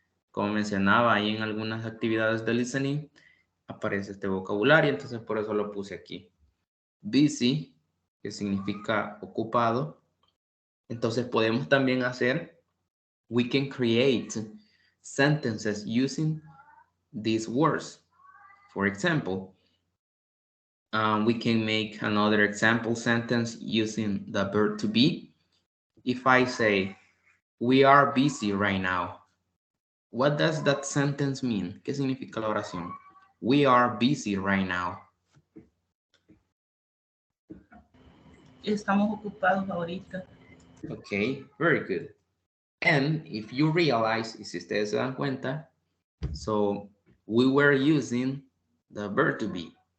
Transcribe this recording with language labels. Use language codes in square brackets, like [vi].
[es] Como mencionaba ahí en algunas actividades de listening, aparece este vocabulario, entonces por eso lo puse aquí. Busy, que significa ocupado. Entonces podemos también hacer, [en] we can create sentences using these words. For example, we can make another example sentence using the verb to be. If I say, we are busy right now, what does that sentence mean? [es] ¿Qué significa la oración? [en] We are busy right now. [es] Estamos ocupados ahorita. [en] Okay, very good. And if you realize, [es] y si ustedes se dan cuenta, [en] so we were using the verb to be.